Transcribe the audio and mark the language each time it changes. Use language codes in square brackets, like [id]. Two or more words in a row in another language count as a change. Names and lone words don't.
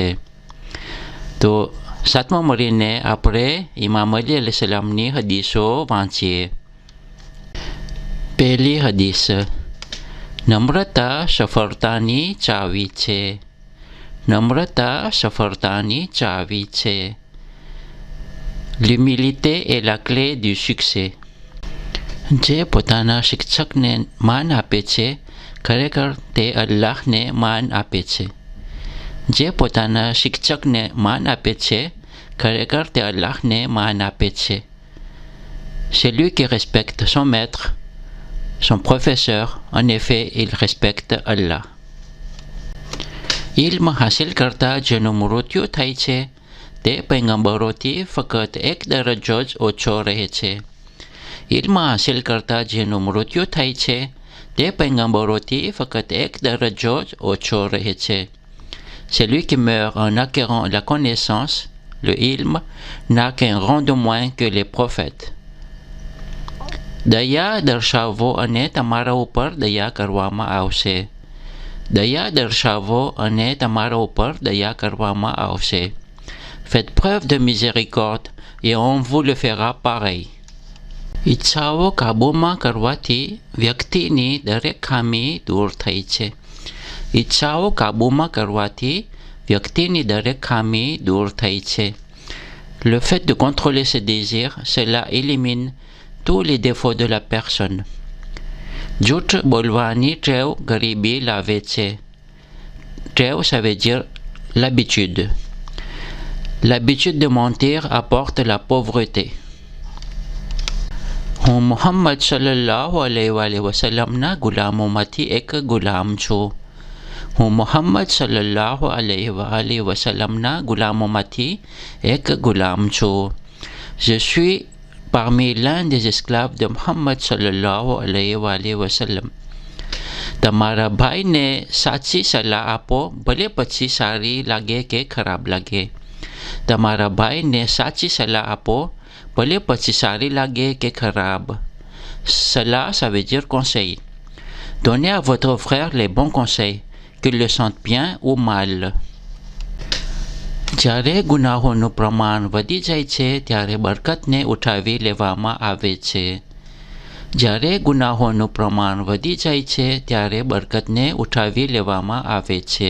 [gu] તો સાતમા મળીને આપણે ઇમામ અલી [ar] عليه السلام [gu] હદીસો વાંચીએ. પહેલી હદીસ. નમ્રતા સફળતાની ચાવી છે. નમ્રતા સફળતાની ચાવી છે. [fr] L'humilité est la clé du succès. [gu] જે પોતાના શિક્ષકને માન આપે છે, ખરેખર તે અલ્લાહને માન આપે છે. જે પોતાના શિક્ષકને માન આપે છે, ખરેખર તે અલ્લાહને માન આપે છે. [fr] Celui qui respecte son maître, son professeur, en effet, il respecte Allah. [gu] ઇલ્મ હાસિલ કરતા જેનું મૃત્યુ થાય છે, તે પૈગંબરોથી ફક્ત એક દરજ્જો જ ઓછો રહે છે. ઇલ્મ હાસિલ કરતા જેનું મૃત્યુ થાય છે, તે પૈગંબરોથી ફક્ત એક દરજ્જો જ ઓછો રહે છે. [fr] Celui qui meurt en acquérant la connaissance, le ilm, n'a qu'un rang de moins que les prophètes. [gu] દયા દર્શાવો અને તમારા ઉપર દયા કરવામાં આવશે. દયા દર્શાવો અને તમારા ઉપર દયા કરવામાં આવશે. [fr] Faites preuve de miséricorde et on vous le fera pareil. [gu] ઈચ્છાઓ કાબૂમાં કરવાથી વ્યક્તિની દરેક ખામી દૂર થઈ છે. ઈચ્છાઓ કાબૂમાં કરવાથી વ્યક્તિની દરેક ખામી દૂર થઈ છે. [fr] Le fait de contrôler ses désirs, cela élimine tous les défauts de la personne. [gu] જૂઠ બોલવાની ટેવ ગરીબી લાવે છે. ટેવ, [fr] ça veut dire l'habitude. L'habitude de mentir apporte la pauvreté. [gu] હું મુહમ્મદ [ar] صلى الله عليه وسلم [gu] ગુલામોમાંથી એક ગુલામ છું. હું મુહમ્મદ [ar] صلى الله عليه وسلم [gu] ગુલામોમાંથી એક ગુલામ છું. [fr] Je suis parmi l'un des esclaves de Muhammad [ar] صلى الله عليه وسلم. [gu] તમારા ભાઈને સાચી સલાહ આપો, ભલે પછી સારી લાગે કે ખરાબ લાગે. તમારા ભાઈને સાચી સલાહ આપો, ભલે પછી સારી લાગે કે ખરાબ. [fr] Cela, ça veut dire conseil. Donnez à votre frère les bons conseils, qu'il le sente bien ou mal. [gu] જ્યારે ગુનાહોનું પ્રમાણ વધી જાય છે, ત્યારે બરકતને ઉઠાવી લેવામાં આવે છે. જ્યારે ગુનાહોનું પ્રમાણ વધી જાય છે, ત્યારે બરકતને ઉઠાવી લેવામાં આવે છે.